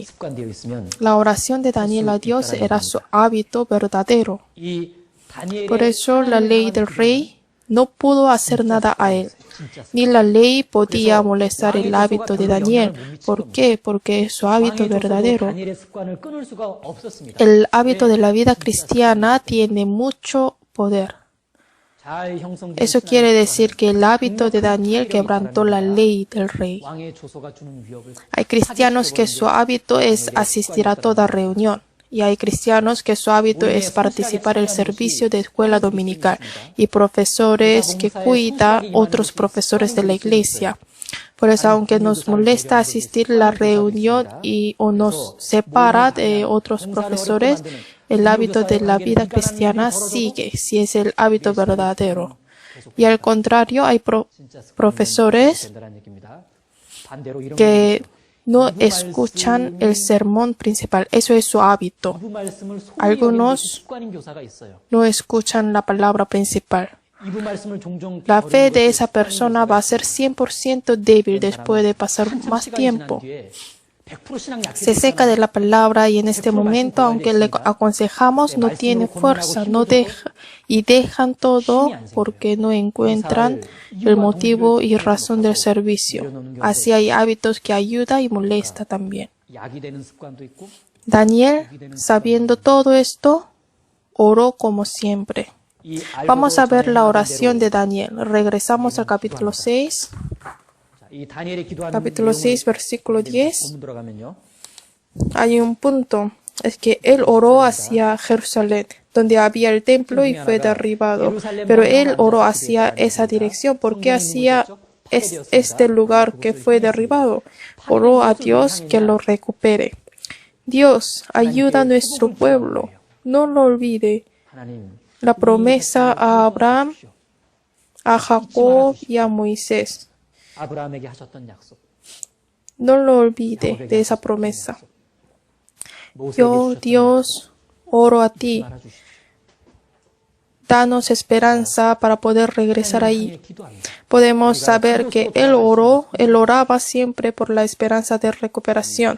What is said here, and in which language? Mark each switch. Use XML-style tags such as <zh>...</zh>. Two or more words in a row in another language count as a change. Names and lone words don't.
<es>La oración de Daniel a Dios era su hábito verdadero. Por eso la ley del rey no pudo hacer nada a él. Ni la ley podía molestar el hábito de Daniel. ¿Por qué? Porque es su hábito verdadero.</es> <ko>다니엘의 습관을 끊을 수가 없었습니다.</ko> <es>El hábito de la vida cristiana tiene mucho poder.</es> <ko>잘 형성된</ko> <es>Eso quiere decir que el hábito de Daniel quebrantó la ley del rey.</es> <ko>왕의 조소가 주는 위협을</ko> <es>Hay cristianos que su hábito es asistir a toda reunión. Y hay cristianos que su hábito es participar en el servicio de escuela dominical y profesores que cuidan otros profesores de la iglesia. Por eso, aunque nos molesta asistir a la reunión o nos separa de otros profesores, el hábito de la vida cristiana sigue, si es el hábito verdadero. Y al contrario, hay profesores</es> <ko>된다는 얘기입니다. 반대로 이런</ko> <es>que no escuchan el sermón principal. Eso es su hábito.</es> <ko>이부 말씀을 소홀히</ko> <es>Algunos</es> <ko>여기는 습관인 교사가 있어요.</ko> <es>no escuchan la palabra principal.</es> <ko>이부 말씀을 종종</ko> <es>La</es> <ko>버리는</ko> <es>fe de</es> <ko>것이</ko> <es>esa persona va a ser 100% débil después de pasar más</es> <ko>시간이</ko> <es>tiempo.</es> <ko>지난 뒤에 100% 신앙</ko> <es>Se seca de la palabra y en este momento, aunque le aconsejamos, no tiene fuerza, y dejan todo porque no encuentran el motivo y razón del servicio. Así hay hábitos que ayuda y molesta también.</es> <ko>약이 되는 습관도 있고</ko> <es>Daniel, sabiendo todo esto, oró como siempre.</es> <ko>이</ko> <es>Vamos a ver la oración de Daniel. Regresamos al capítulo 6.</es> <ko>이 다니엘이 기도하는</ko> <es>Capítulo 6, versículo 10.</es> <ko>본문 들어가면요.</ko> <es>Hay un punto, es que él oró hacia Jerusalén, donde había el templo y fue derribado. Pero él oró hacia esa dirección, porque hacia este lugar que fue derribado. Oró a Dios que lo recupere. Dios, ayuda a nuestro pueblo. No lo olvide.</es> <ko>하나님</ko> <es>La promesa a Abraham, a Jacob y a Moisés.</es> <ko>아브라함에게 하셨던 약속.</ko> <es>No lo olvide de esa promesa. Yo, Dios, oro a ti.</es> <ko>알아주시죠.</ko> <es>Danos esperanza para poder regresar ahí.</es> <ko>기도합니다.</ko> <es>Podemos saber que él oraba siempre por la esperanza de recuperación.</es>